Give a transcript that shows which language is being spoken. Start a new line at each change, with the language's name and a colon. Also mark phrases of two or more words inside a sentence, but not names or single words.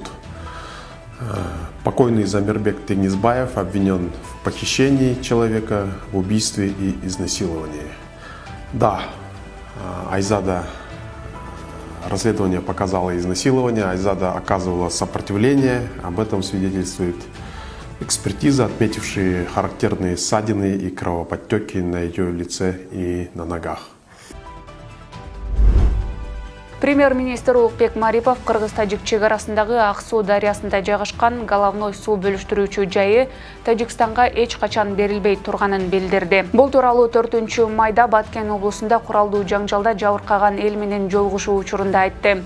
Russian: Покойный Замирбек Теңизбаев обвинен в похищении человека, в убийстве и изнасиловании. Да, Айзада Расследование показало изнасилование, Айзада оказывала сопротивление. Об этом свидетельствует экспертиза, отметившая характерные ссадины и кровоподтеки на ее лице и на ногах.
Kyrgyz: Премьер-министр Улукбек Марипов Кыргыз-Тажик чегарасындагы Ак суу дарыясында жайгашкан головной суу бөлүштүрүүчү жайы Тажикстанга эч качан берилбей турганын билдирди. Бул тууралуу 4-майда Баткен облусунда куралдуу жаңжалда жабыркаган эл менен жолугушуу учурунда айтты.